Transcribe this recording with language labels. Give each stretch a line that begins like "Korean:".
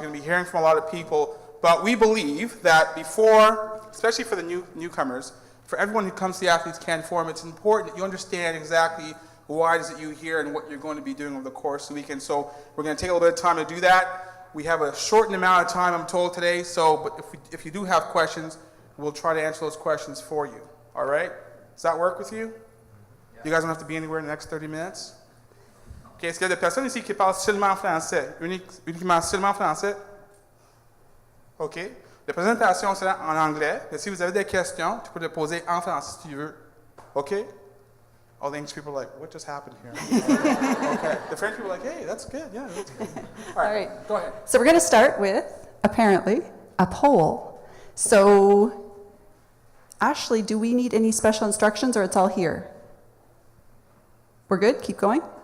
English: You're going to be hearing from a lot of people, but we believe that before, especially for the newcomers, for everyone who comes to the AthletesCAN Forum, it's important that you understand exactly why is it you here and what you're going to be doing over the course of the weekend. So we're going to take a little bit of time to do that. We have a shortened amount of time, I'm told, today, but if you do have questions, we'll try to answer those questions for you. All right? Does that work with you? Yeah. You guys don't have to be anywhere in the next 30 minutes?
French: OK, est-ce qu'il y a des personnes ici qui parlent seulement français? Uniquement seulement français? OK. La présentation sera en anglais, mais si vous avez des questions, tu peux les poser en français si tu veux. OK?
English: All the English people are like, what just happened here? Okay. The French people are like, hey, that's good. Yeah, that's good. All right. Go ahead. So we're going to start with, apparently, a poll. So, Ashley, do we need any special instructions or it's all here? We're good? Keep going?